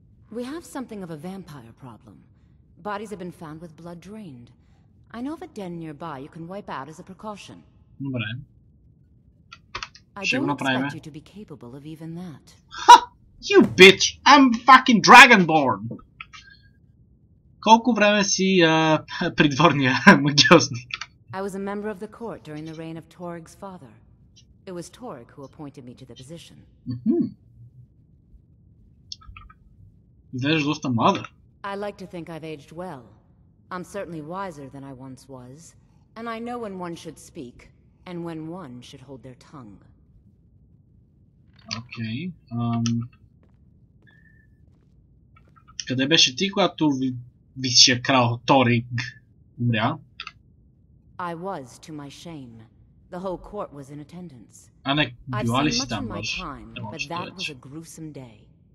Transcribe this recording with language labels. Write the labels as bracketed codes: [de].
[en] We have something of a vampire problem. Bodies have been found with blood drained. I know of a den nearby you can wipe out as a precaution. [bg] Добре. [en] I don't expect you to be capable of even that. Ha! You bitch! I'm fucking Dragonborn! [bg] Колко време си придворния магиосник? [en] I was a member of the court during the reign of Torig's father. It was Torig who appointed me to the position. [bg] Изглеждаш доста млада. [en] I like to think I've aged well. I'm certainly wiser than I once was, and I know when one should speak, and when one should hold their tongue. [bg] Окей. Къде беше ти, когато висшия крал Ториг умря? [en] I was, to my shame. The whole court was in attendance. I've seen much in my time, but that was a gruesome day.